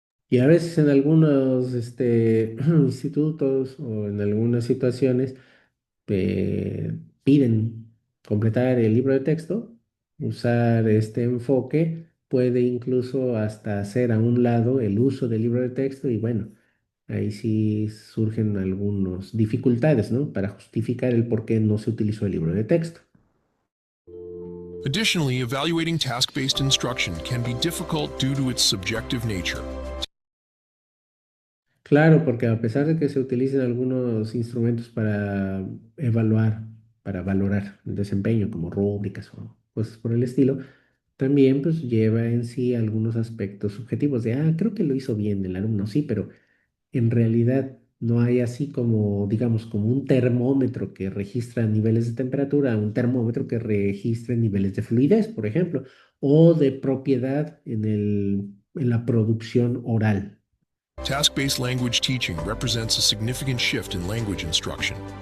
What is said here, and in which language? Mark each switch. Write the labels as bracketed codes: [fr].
[es] Y a veces en algunos institutos o en algunas situaciones piden completar el libro de texto, usar este enfoque puede incluso hasta hacer a un lado el uso del libro de texto y bueno, ahí sí surgen algunas dificultades, ¿no? Para justificar el por qué no se utilizó el libro de texto. [en] Additionally, evaluating task-based instruction can be difficult due to its subjective nature. [es] Claro, porque a pesar de que se utilicen algunos instrumentos para evaluar, para valorar el desempeño, como rúbricas o cosas por el estilo, también pues lleva en sí algunos aspectos subjetivos de, creo que lo hizo bien el alumno, sí, pero en realidad no hay así como, digamos, como un termómetro que registra niveles de temperatura, un termómetro que registre niveles de fluidez, por ejemplo, o de propiedad en la producción oral. [en] Task-based language teaching represents a significant shift in language instruction.